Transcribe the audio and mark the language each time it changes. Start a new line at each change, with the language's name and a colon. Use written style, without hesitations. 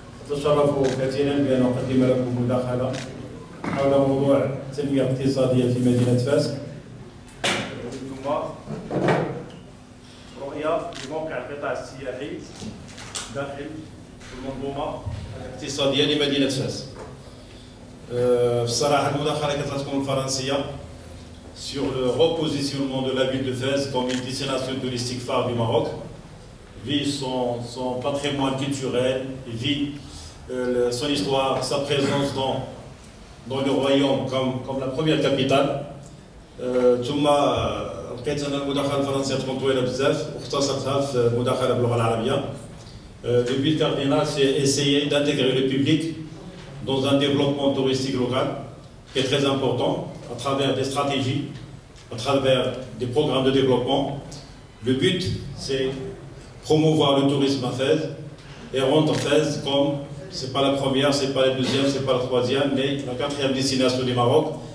Arabic: أتشرف كثيرا بأن أقدم لكم مداخلة حول موضوع التنمية الاقتصادية في مدينة فاس. ثم رؤية لموقع القطاع السياحي داخل المنظومة الاقتصادية لمدينة فاس. في الصراحة المداخلة كتعطيكم الفرنسية
French: sur le repositionnement de la ville de Fès comme une destination touristique phare du Maroc, vit son patrimoine culturel, vit son histoire, sa présence dans le royaume comme la première capitale.
Arabic: ثم لقيت أن المداخلة الفرنسية تكون طويلة بزاف واختصرتها في مداخلة باللغة العربية.
French: Le but cardinal, c'est essayer d'intégrer le public dans un développement touristique local qui est très important à travers des stratégies, à travers des programmes de développement. Le but, c'est promouvoir le tourisme à Fès et rendre Fès comme, c'est pas la première, c'est pas la deuxième, c'est pas la troisième, mais la quatrième destination du Maroc.